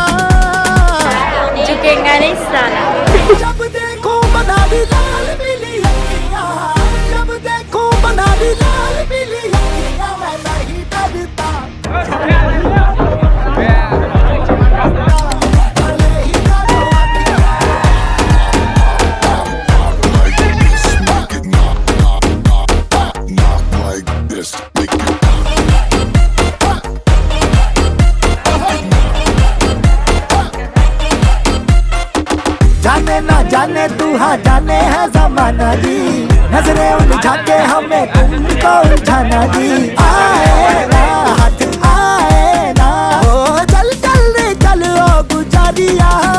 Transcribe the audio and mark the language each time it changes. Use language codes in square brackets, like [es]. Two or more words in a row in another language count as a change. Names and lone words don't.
[hi] झुकेगा नहीं साला. जब देखो बनारी लाल पीली अखियाँ, जब देखो बनारी लाल पीली अखियाँ, मैं नहीं डरता भले ही काटो अखियाँ. [en] Like this. Make it knock, knock, knock, knock, knock like this. Make it [hi] जाने ना जाने तू हाँ जाने है जमाना जी, नजरें उलझा के हमें तुमको उलझाना जी. आए ना हाथ आए ना हो, चल चल रे चल ओ गुजारिया.